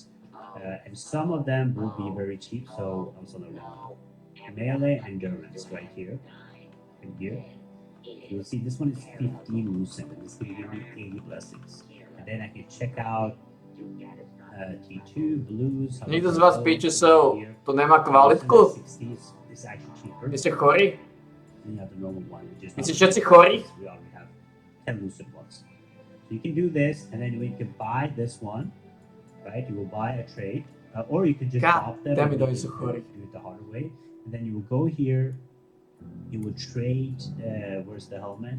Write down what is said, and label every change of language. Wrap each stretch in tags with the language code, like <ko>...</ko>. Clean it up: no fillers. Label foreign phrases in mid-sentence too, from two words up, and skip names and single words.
<en>And some of them will be very cheap, so I'm also gonna melee endurance right here. And here, you'll see this one is 15 lucent, and this is gonna give me 80 blessings. And then I can check out T2, blues.</en> <sk>Nikto z vás píčesov, to nemá kvalitku? Vy ste chorí? Vy ste všetci chorí?</sk> <en>We already have 10 lucent ones. So you can do this, and then you can buy this one, right? You will buy a trade, or you can just drop them. Damn it, do it the harder way, and then you will go here. You will trade. Where's the helmet?</en>